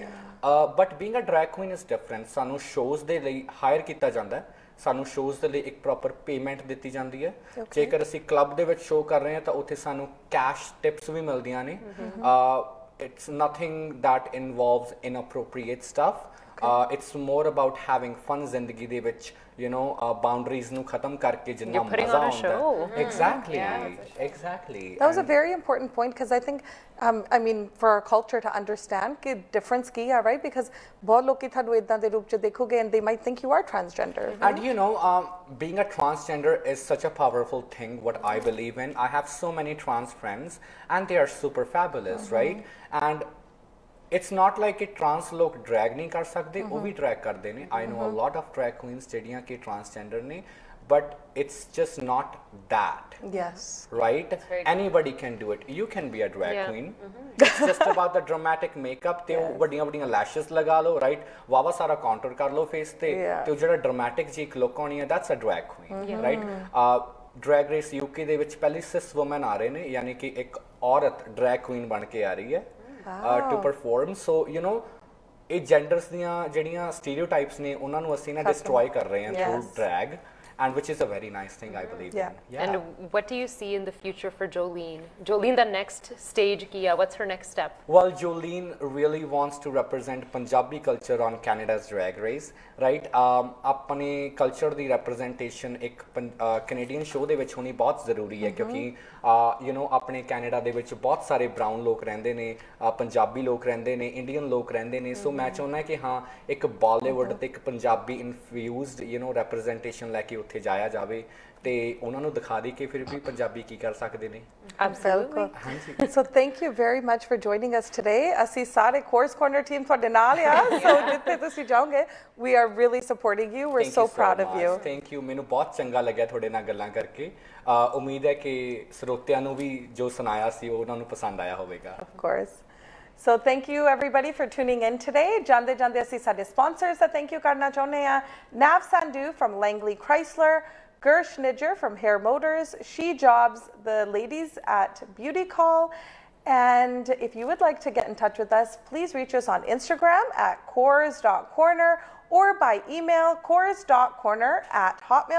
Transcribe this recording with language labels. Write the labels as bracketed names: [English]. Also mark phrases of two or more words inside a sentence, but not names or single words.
[English] But being a drag queen is different. [Punjabi] ਸਾਨੂੰ ਸ਼ੋਜ਼ ਦੇ ਲਈ ਹਾਇਰ ਕੀਤਾ ਜਾਂਦਾ, ਸਾਨੂੰ ਸ਼ੋਜ਼ ਦੇ ਲਈ ਇੱਕ [English] proper payment [Punjabi] ਦਿੱਤੀ ਜਾਂਦੀ ਹੈ। ਜੇਕਰ ਅਸੀਂ ਕਲੱਬ ਦੇ ਵਿੱਚ ਸ਼ੋਅ ਕਰ ਰਹੇ ਹਾਂ ਤਾਂ ਉੱਥੇ ਸਾਨੂੰ [English] cash tips [Punjabi] ਵੀ ਮਿਲਦੀਆਂ ਨੇ। [English] It's nothing that involves inappropriate stuff. It's more about having fun [Punjabi] ਜ਼ਿੰਦਗੀ ਦੇ ਵਿੱਚ, boundaries ਨੂੰ ਖਤਮ ਕਰਕੇ ਜਿੰਨਾ ਮਜ਼ਾ ਆਉਂਦਾ। [English] Exactly, exactly. That was a very important point because I think, I mean, for our culture to understand कि difference [Punjabi] ਕੀ ਆ, [English] right? Because [Punjabi] ਬਹੁਤ ਲੋਕੀ ਤੁਹਾਨੂੰ ਇਦਾਂ ਦੇ ਰੂਪ ਚ ਦੇਖੋਗੇ [English] and they might think you are transgender. And being a transgender is such a powerful thing, what I believe in. I have so many trans friends and they are super fabulous, right? And it's not like it trans [Punjabi] ਲੋਕ drag ਨਹੀਂ ਕਰ ਸਕਦੇ, ਉਹ ਵੀ drag ਕਰਦੇ ਨੇ। [English] I know a lot of drag queens [Punjabi] ਜਿਹੜੀਆਂ ਕਿ [English] transgender ਨੇ, but it's just not that. Yes. Right? Anybody can do it. You can be a drag queen. It's just about the dramatic makeup [Punjabi] ਤੇ ਉਹ ਵੱਡੀਆਂ ਵੱਡੀਆਂ [English] lashes [Punjabi] ਲਗਾ ਲਓ, [English] right? [Punjabi] ਵਾਵਾ ਸਾਰਾ ਕਾਉਂਟਰ ਕਰ ਲਓ ਫੇਸ ਤੇ, ਤੇ ਉਹ ਜਿਹੜਾ ਡਰਾਮੈਟਿਕ ਜੀ ਇੱਕ ਲੁੱਕ ਆਉਣੀ ਹੈ, [English] that's a drag queen, right? [Punjabi] ਡਰੈਗ ਰੇਸ UK ਦੇ ਵਿੱਚ ਪਹਿਲੀ [English] cis woman [Punjabi] ਆ ਰਹੇ ਨੇ, ਯਾਨੀ ਕਿ ਇੱਕ ਔਰਤ [English] drag queen [Punjabi] ਬਣ ਕੇ ਆ ਰਹੀ ਹੈ [English] to perform. [Punjabi] So ਇਹ ਜੈਂਡਰਸ ਦੀਆਂ ਜਿਹੜੀਆਂ ਸਟੀਰੀਓਟਾਈਪਸ ਨੇ ਉਹਨਾਂ ਨੂੰ ਅਸੀਂ ਨਾ ਡਿਸਟਰੋਏ ਕਰ ਰਹੇ ਹਾਂ [English] through drag. and which is a very nice thing, I believe. Yeah. And what do you see in the future for Jolene? Jolene, the next stage [Punjabi] ਕੀ ਹੈ, [English] what's her next step? Well, Jolene really wants to represent Punjabi culture on Canada's Drag Race, right? [Punjabi] ਆਪਣੇ culture ਦੀ representation ਇੱਕ [English] Canadian show [Punjabi] ਦੇ ਵਿੱਚ ਹੋਣੀ ਬਹੁਤ ਜ਼ਰੂਰੀ ਹੈ ਕਿਉਂਕਿ [English] you know [Punjabi] ਆਪਣੇ ਕੈਨੇਡਾ ਦੇ ਵਿੱਚ ਬਹੁਤ ਸਾਰੇ ਬ੍ਰਾਊਨ ਲੋਕ ਰਹਿੰਦੇ ਨੇ, ਪੰਜਾਬੀ ਲੋਕ ਰਹਿੰਦੇ ਨੇ, ਇੰਡੀਅਨ ਲੋਕ ਰਹਿੰਦੇ ਨੇ, ਸੋ ਮੈਂ ਚਾਹੁੰਦਾ ਕਿ ਹਾਂ ਇੱਕ ਬਾਲੀਵੁੱਡ ਤੇ ਇੱਕ ਪੰਜਾਬੀ [English] infused you know representation [Punjabi] ਲੈ ਕੇ ਉੱਥੇ ਜਾਇਆ ਜਾਵੇ ਤੇ ਉਹਨਾਂ ਨੂੰ ਦਿਖਾ ਦੇ ਕਿ ਫਿਰ ਵੀ ਪੰਜਾਬੀ ਕੀ ਕਰ ਸਕਦੇ ਨੇ। [English] Absolutely. So thank you very much for joining us today. [Punjabi] ਅਸੀਂ ਸਾਰੇ Course Corner team ਤੁਹਾਡੇ ਨਾਲ ਆ, so ਜਿੱਥੇ ਤੁਸੀਂ ਜਾਓਗੇ, [English] we are really supporting you. We're so proud of you. Thank you. [Punjabi] ਮੈਨੂੰ ਬਹੁਤ ਚੰਗਾ ਲੱਗਿਆ ਤੁਹਾਡੇ ਨਾਲ ਗੱਲਾਂ ਕਰਕੇ। ਉਮੀਦ ਹੈ ਕਿ ਸਰੋਤਿਆਂ ਨੂੰ ਵੀ ਜੋ ਸੁਣਾਇਆ ਸੀ ਉਹ ਉਹਨਾਂ ਨੂੰ ਪਸੰਦ ਆਇਆ ਹੋਵੇਗਾ। [English] Of course. So thank you everybody for tuning in today. [Punjabi] ਜਾਂਦੇ ਜਾਂਦੇ ਅਸੀਂ ਸਾਡੇ sponsors ਦਾ [English] thank you [Punjabi] ਕਰਨਾ ਚਾਹੁੰਦੇ ਆ। [English] Nav Sandhu from Langley Chrysler, Gersh Nidger from Hair Motors, She Jobs, the ladies at Beauty Call. And if you would like to get in touch with us, please reach us on Instagram at cores.corner or by email cores.corner@hotmail.com.